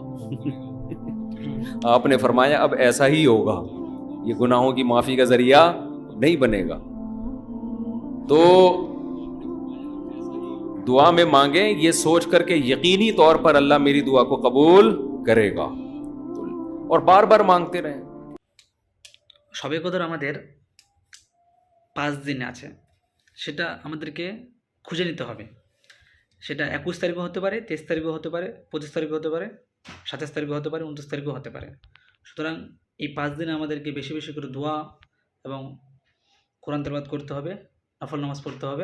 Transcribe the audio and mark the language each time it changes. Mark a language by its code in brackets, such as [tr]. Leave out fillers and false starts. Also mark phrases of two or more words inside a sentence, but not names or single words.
[ur] آپ نے فرمایا اب ایسا ہی ہوگا، یہ گناہوں کی معافی کا ذریعہ نہیں بنے گا. تو دعا میں مانگیں یہ سوچ کر کے یقینی طور پر اللہ میری دعا کو قبول کرے گا، اور بار بار مانگتے رہیں. [bn] শবে কদর আমাদের 5 দিন আছে, সেটা আমাদেরকে খুঁজে নিতে হবে. সেটা 21 তারিখও হতে পারে, 23 তারিখও হতে পারে, 25 তারিখও হতে পারে, 27 তারিখও হতে পারে, 29 তারিখও হতে পারে. সুতরাং এই 5 দিনে আমাদেরকে বেশি বেশি করে দোয়া এবং কোরআন তেলাওয়াত করতে হবে, নফল নামাজ পড়তে হবে.